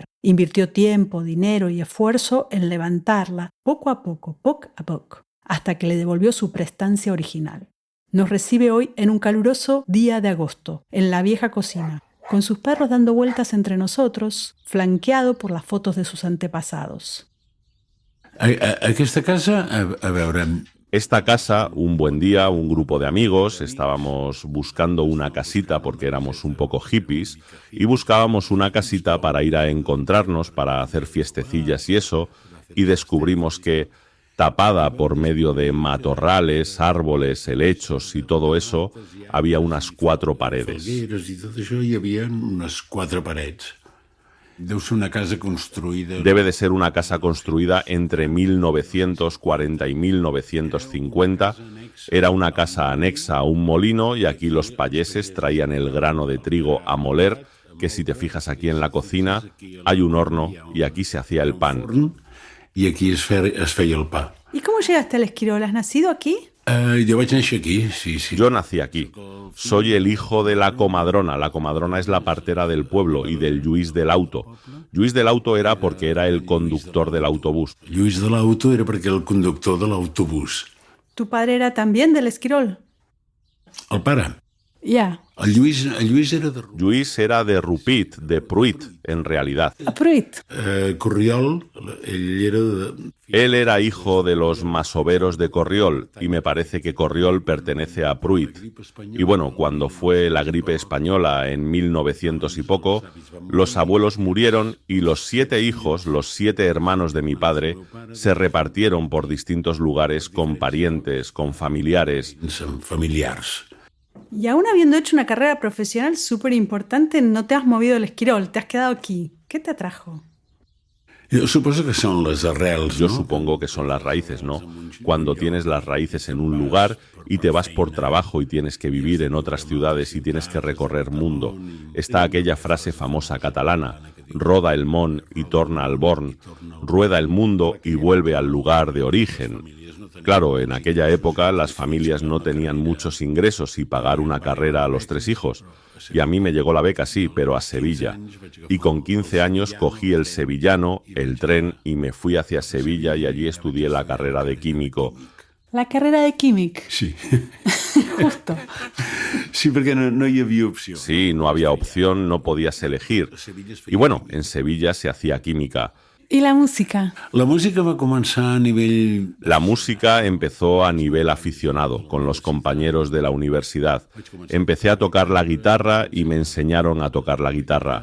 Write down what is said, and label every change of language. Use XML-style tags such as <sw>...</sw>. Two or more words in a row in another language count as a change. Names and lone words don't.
<es>Invirtió tiempo, dinero y esfuerzo en levantarla, poco a poco, hasta que le devolvió su prestancia original. Nos recibe hoy en un caluroso día de agosto, en la vieja cocina, con sus perros dando vueltas entre nosotros, flanqueado por las fotos de sus antepasados.</es> <ca>Aquesta casa, a veure...</ca> <es>Esta casa, un buen día, un grupo de amigos, estábamos buscando una casita porque éramos un poco hippies y buscábamos una casita para ir a encontrarnos, para hacer fiestecillas y eso, y descubrimos que, tapada por medio de matorrales, árboles, helechos y todo eso, había unas 4 paredes.</es> <ca>Falgueres i tot això, hi havia unes 4 parets. Deu ser una casa construïda...</ca> <es>Debe de ser una casa construida entre 1940 y 1950. Era una casa anexa a un molino y aquí los payeses traían el grano de trigo a moler, que si te fijas aquí en la cocina hay un horno y aquí se hacía el pan.</es> <ca>I aquí es feia el pa.</ca> <es>¿Y cómo llegaste al Esquirol? ¿Has nacido aquí?</es> <ca>Jo vaig néixer aquí, sí.</ca> <es>Yo nací aquí. Soy el hijo de la comadrona. La comadrona es la partera del pueblo y del Lluís del Auto. Lluís del Auto era porque era el conductor del autobús.</es> <ca>Lluís de l'Auto era perquè era el conductor de l'autobús.</ca> <es>¿Tu padre era también del Esquirol?</es> <ca>El pare.</ca> <es>Ya.</es> <ca>El Lluís era de...</ca> <es>Lluís era de Rupit, de Pruit, en realidad. Pruit.</es> <ca>Corriol, ell era de...</ca> <es>Él era hijo de los masoveros de Corriol y me parece que Corriol pertenece a Pruit. Y bueno, cuando fue la gripe española en 1900 y poco, los abuelos murieron y los 7 hijos, los 7 hermanos de mi padre, se repartieron por distintos lugares con parientes, con familiares.</es> <ca>Familiars.</ca> <es>Y aún habiendo hecho una carrera profesional súper importante, no te has movido del Esquirol, te has quedado aquí. ¿Qué te atrajo?</es> <ca>Jo suposo que són les arrels,</ca> <es>Yo no? supongo que son las raíces, ¿no? Cuando tienes las raíces en un lugar y te vas por trabajo y tienes que vivir en otras ciudades y tienes que recorrer mundo. Está aquella frase famosa catalana,</es> <ca>roda el món y torna al born,</ca> <es>rueda el mundo y vuelve al lugar de origen. Claro, en aquella época las familias no tenían muchos ingresos y pagar una carrera a los 3 hijos. Y a mí me llegó la beca, sí, pero a Sevilla. Y con 15 años cogí el sevillano, el tren, y me fui hacia Sevilla y allí estudié la carrera de químico.</es> <ca>La carrera de químic. Sí.</ca> <es>Justo.</es> <ca>Sí, perquè no hi havia opció.</ca> <es>Sí, no había opción, no podías elegir. Y bueno, en Sevilla se hacía química. ¿Y la música?</es> <ca>La música va començar a nivell...</ca> <es>La música empezó a nivel aficionado, con los compañeros de la universidad. Empecé a tocar la guitarra y me enseñaron a tocar la guitarra.</es>